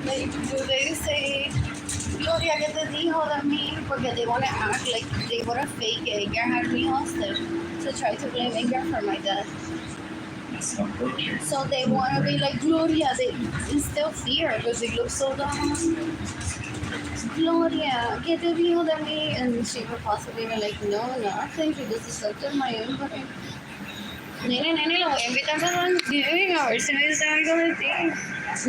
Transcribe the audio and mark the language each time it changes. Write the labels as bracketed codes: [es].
[en] Do they say, [es] Gloria, ¿qué te dijo de mí? Porque [en] they want to act like they want to fake Edgar had me hostage to try to blame Edgar for my death. So they want to be like, Gloria, they instill fear because they look so dumb. Gloria, [es] ¿qué te dijo de mí? [en] And she would possibly be like, no, nothing, she just accepted my invite. [es] Nene, lo voy a invitar para Thanksgiving a ver si me dice algo de ti.